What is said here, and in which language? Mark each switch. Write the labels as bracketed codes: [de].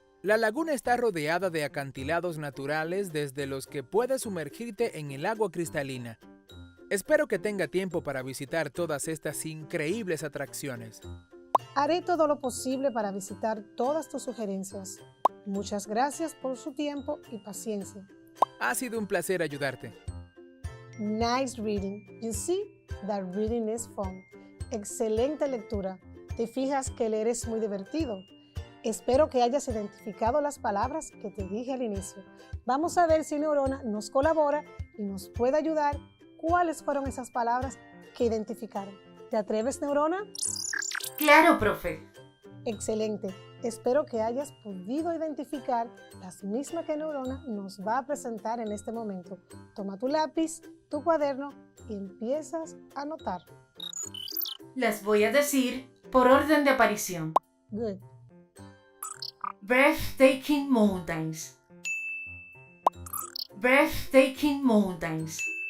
[es] La laguna está rodeada de acantilados naturales desde los que puedes sumergirte en el agua cristalina. Espero que tenga tiempo para visitar todas estas increíbles atracciones. Haré todo lo posible para visitar todas tus sugerencias. Muchas gracias por su tiempo y paciencia. Ha sido un placer ayudarte. [en] Nice reading. You see that reading is fun. [es] Excelente lectura. Te fijas que leer es muy divertido. Espero que hayas identificado las palabras que te dije al inicio. Vamos a ver si Neurona nos colabora y nos puede ayudar. ¿Cuáles fueron esas palabras que identificaron? ¿Te atreves, Neurona? Claro, profe. Excelente. Espero que hayas podido identificar las mismas que Neurona nos va a presentar en este momento. Toma tu lápiz, tu cuaderno y empiezas a anotar. Las voy a decir por orden de aparición. [en] Good. Breathtaking mountains. Breathtaking mountains.